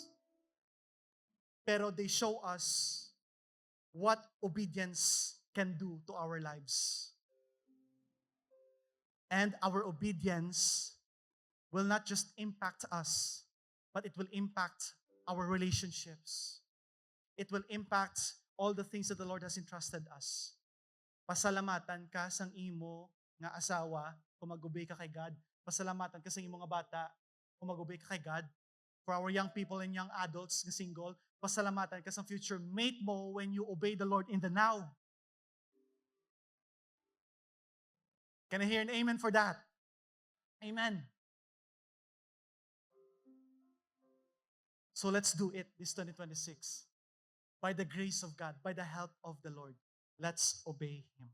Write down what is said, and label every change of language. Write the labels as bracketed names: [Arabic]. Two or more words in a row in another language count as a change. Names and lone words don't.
[English] Pero they show us what obedience can do to our lives. And our obedience will not just impact us, but it will impact our relationships. It will impact all the things that the Lord has entrusted us. [Hiligaynon] Pasalamatan ka sang imo nga asawa kung mag-obey ka kay God. Pasalamatan ka sang imo nga bata kung mag-obey ka kay God. [English] For our young people and young adults na single, [Hiligaynon] pasalamatan ka sang [English] future mate mo when you obey the Lord in the now. Can I hear an amen for that? Amen. So let's do it this 2026. By the grace of God, by the help of the Lord, let's obey Him.